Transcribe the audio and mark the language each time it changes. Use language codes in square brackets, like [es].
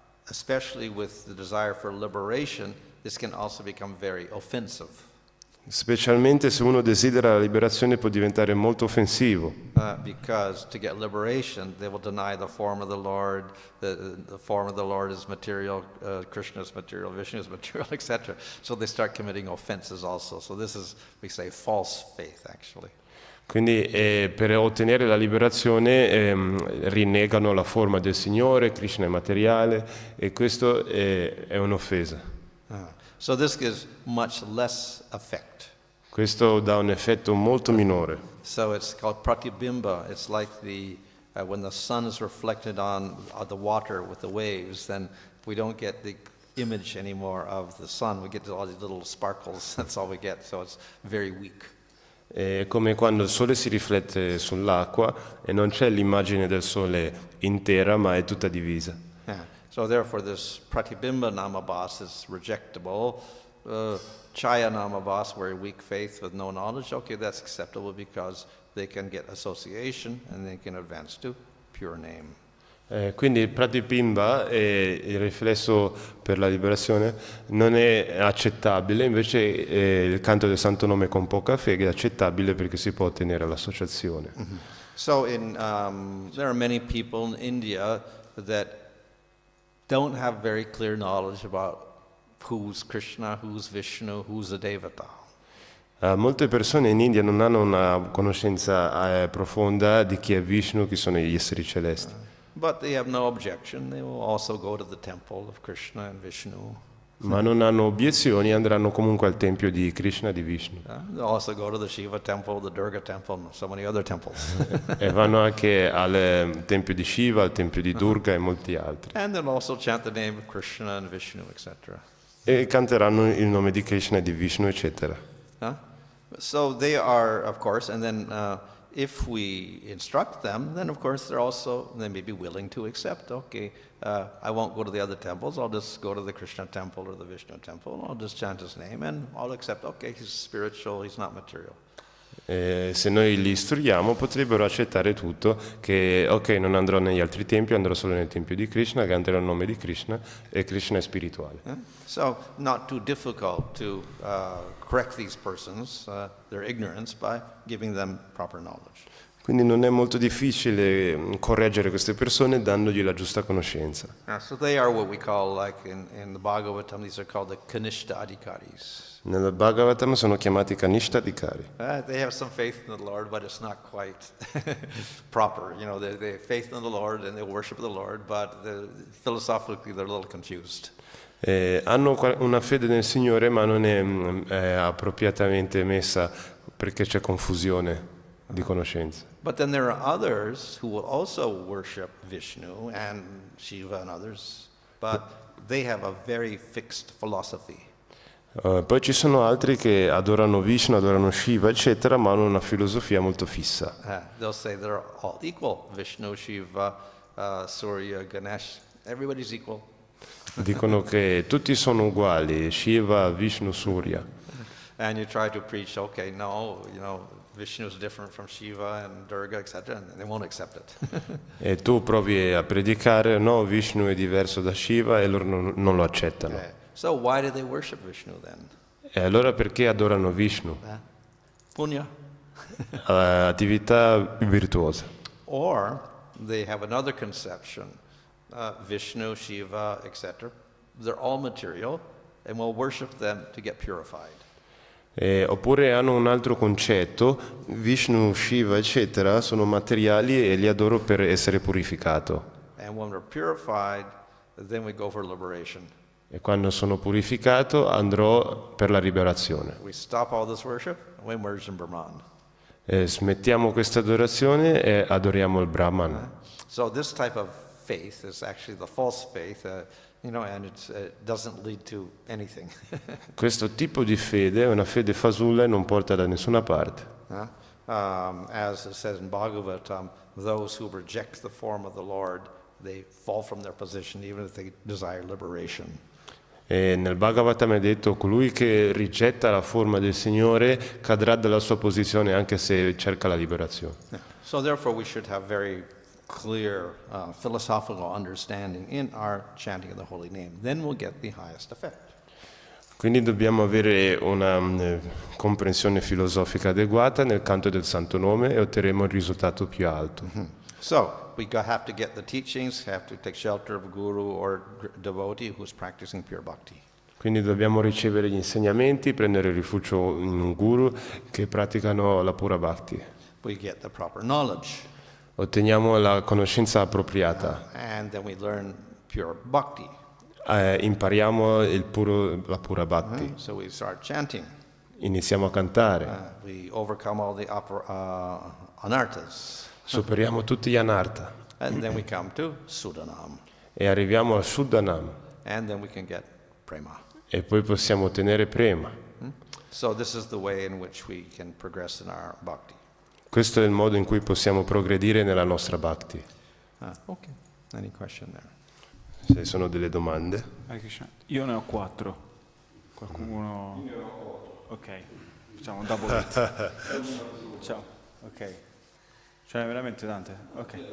[en] Especially with the desire for liberation, this can also become very offensive. [it] Specialmente se uno desidera la liberazione può diventare molto offensivo. [en] Because to get liberation, they will deny the form of the Lord. The form of the Lord is material, Krishna is material, Vishnu is material, etc. So they start committing offenses also. So this is, we say, false faith, actually. [it] Quindi per ottenere la liberazione rinnegano la forma del Signore, Krishna è materiale, e questo è un'offesa. [en] So this gives much less effect. [it] Questo dà un effetto molto minore. [en] So it's called pratibimba. It's like when the sun is reflected on the water with the waves, then we don't get the image anymore of the sun. We get all these little sparkles. That's all we get. So it's very weak. [it] È come quando il sole si riflette sull'acqua e non c'è l'immagine del sole intera, ma è tutta divisa. [en] So therefore this pratibimba namabhas is rejectable. Chaya namabhas, very weak faith with no knowledge, okay, that's acceptable because they can get association and they can advance to pure name. [it] Quindi il pratibimba, il riflesso per la liberazione, non è accettabile, invece il canto del santo nome con poca fede è accettabile perché si può ottenere l'associazione. [en] So there are many people in India that don't have very clear knowledge about who's Krishna, who's Vishnu, who's a devata. [it] Molte persone in India non hanno una conoscenza profonda di chi è Vishnu, chi sono gli esseri celesti. [en] But they have no objection. They will also go to the temple of Krishna and Vishnu. [it] Ma non hanno obiezioni, andranno comunque al tempio di Krishna e di Vishnu. [en] They'll also go to the Shiva temple, the Durga temple, and so many other temples. [it] E vanno anche al tempio di Shiva, al tempio di Durga e molti altri. [en] And they'll also chant the name of Krishna and Vishnu, etc. [it] E canteranno il nome di Krishna e di Vishnu, eccetera. [en] So they are, of course, and then if we instruct them, then of course they may be willing to accept, okay, I won't go to the other temples, I'll just go to the Krishna temple or the Vishnu temple, I'll just chant his name and I'll accept, okay, he's spiritual, he's not material. [it] Se noi li istruiamo potrebbero accettare tutto, che ok, non andrò negli altri tempi, andrò solo nel tempio di Krishna, canterò il nome di Krishna e Krishna è spirituale. [en] So not too difficult to correct these persons, their ignorance, by giving them proper knowledge. [it] Quindi non è molto difficile correggere queste persone dandogli la giusta conoscenza. [en] So they are what we call, like in the Bhagavatam, these are called the Kanishta Adhikaris. [it] Nel Bhagavatam sono chiamati Kanishta Adhikari. [en] They have some faith in the Lord, but it's not quite proper. You know, they have faith in the Lord and they worship the Lord, but philosophically they're a little confused. [it] Hanno una fede nel Signore, ma non è appropriatamente messa perché c'è confusione di conoscenza. [en] But then there are others who will also worship Vishnu and Shiva and others, but they have a very fixed philosophy. [it] Poi ci sono altri che adorano Vishnu, adorano Shiva, eccetera, ma hanno una filosofia molto fissa. [en] They'll say they're all equal. Vishnu, Shiva, Surya, Ganesh, everybody's equal. [it] Dicono che tutti sono uguali, Shiva, Vishnu, Surya. [en] And you try to preach, okay, no, you know, Vishnu is different from Shiva and Durga, etc., and they won't accept it. [it] E tu provi a predicare, no, Vishnu è diverso da Shiva, e loro non lo accettano. [en] So why do they worship Vishnu then? [it] E allora perché adorano Vishnu? [sa] Punya. [it] Attività virtuose. [en] Or they have another conception, Vishnu, Shiva, etc., they're all material, and we'll worship them to get purified. [it] Oppure hanno un altro concetto, Vishnu, Shiva, eccetera, sono materiali e li adoro per essere purificato. [en] And when we're purified, then we go for liberation. [it] E quando sono purificato andrò per la liberazione. [en] We stop all this worship and we merge in Brahman. [it] Smettiamo questa adorazione e adoriamo il Brahman. [en] So this type of faith is actually the false faith, and it doesn't lead to anything. [it] Questo tipo di fede è una fede fasulla e non porta da nessuna parte. [en] As it says in Bhagavatam, those who reject the form of the Lord, they fall from their position even if they desire liberation. [it] E nel Bhagavatam è detto: colui che rigetta la forma del Signore cadrà dalla sua posizione anche se cerca la liberazione. [en] So therefore we should have very clear philosophical understanding in our chanting of the holy name. Then we'll get the highest effect. [it] Quindi dobbiamo avere una comprensione filosofica adeguata nel canto del Santo Nome e otterremo il risultato più alto. [en] So we have to get the teachings, have to take shelter of a guru or devotee who's practicing pure bhakti. [it] Quindi dobbiamo ricevere gli insegnamenti, prendere rifugio in un guru che praticano la pura bhakti. [en] We get the proper knowledge. [it] Otteniamo la conoscenza appropriata. [en] And then we learn pure bhakti. [it] Impariamo la pura bhakti. [en] So we start chanting. [it] Iniziamo a cantare. [en] We overcome all the anarthas. [it] Superiamo tutti gli anartha. [en] And then we come to Sudanam. [it] E arriviamo al Shuddhanam. [en] And then we can get prema. [it] E poi possiamo ottenere prema. [en] So this is the way in which we can progress in our bhakti. [it] Questo è il modo in cui possiamo progredire nella nostra bhakti. [en] Okay. Any question there? [it] Se sono delle domande. Io ne ho 4. Qualcuno? Io ne ho 8. Ok, facciamo un [en] double hit. [it] Ciao, ok. Cioè veramente tante? Ok.